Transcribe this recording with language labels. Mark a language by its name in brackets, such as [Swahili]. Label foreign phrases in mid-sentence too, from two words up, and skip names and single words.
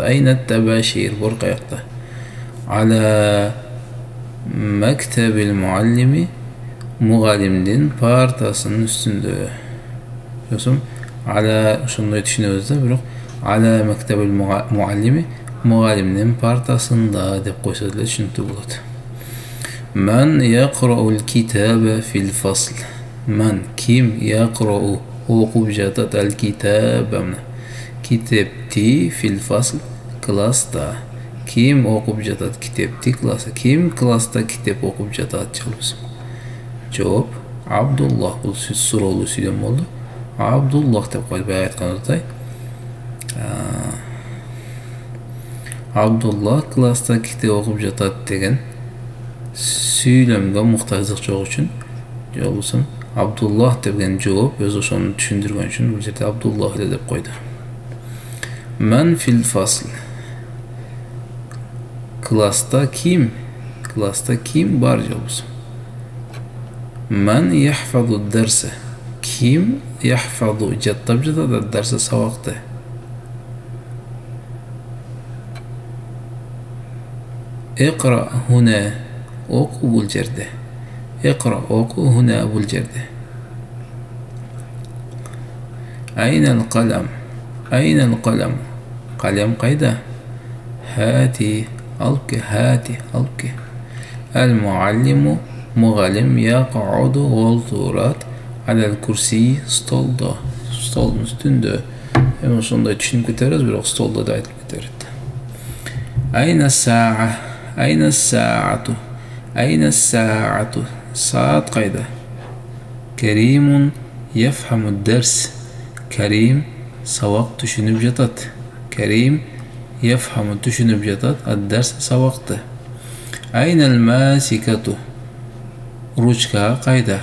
[Arabic] أين طباشير [Kyrgyz] бор каякта. [Arabic] على مكتب المعلم [Kyrgyz] мугалимдин партасынын үстүндө. Жосум ала ошондой түшүнөбүз да, бирок [Arabic] على مكتب المعلم [Kyrgyz] мугалимдин партасында деп койсо деле түшүнүктүү болот. [Arabic] من يقرأ الكتاب في الفصل. [Kyrgyz] Ман ким яқрау окуп жатат [Arabic] الكتاب [Kyrgyz] китепти [Arabic] في الفصل [Kyrgyz] класста. Ким окуп жатат китепти класста? Ким класста китеп окуп жатат жалбыз? Жооп Абдуллах. Бул суроолуу сүйлөм болду. Абдуллах деп койду бая айтканыбыздай. Абдуллах класста китеп окуп жатат деген сүйлөмгө муктаждык жок үчүн жолбосун Абдуллах деген жооп өз ошону түшүндүргөн үчүн бул жерде Абдуллах эле деп койду. [Arabic] من في الفصل. [Kyrgyz] Класста ким? Класста ким бар жолбосун? [Arabic] من يحفظ درسا. [Kyrgyz] Ким яхфазу жаттап жатат дарса сабакты? [Arabic] اقرأ هنا [Kyrgyz] оку бул жерде. Иқра оку хуна бул жерде. [Arabic] أين القلم. أين القلم. [Kyrgyz] Калем кайда? Хати алып ке. Хати алып ке. [Arabic] المعلم [Kyrgyz] мугалим яқауду олтурат [Arabic] على الكرسي [Kyrgyz] столдо. Столдун үстүндө. Эми ошондой түшүнүп кетебиз, бирок столдо да айтып кетебиз. [Arabic] أين سا. أين ساعة. أين ساعة. [Kyrgyz] Саат кайда? [Arabic] كريم يفهم درس. [Kyrgyz] Карим сабак түшүнүп жатат. Карим яфхаму түшүнүп жатат ад-дарс сабакты. [Arabic] أين الماسكة. [Kyrgyz] Ручка кайда?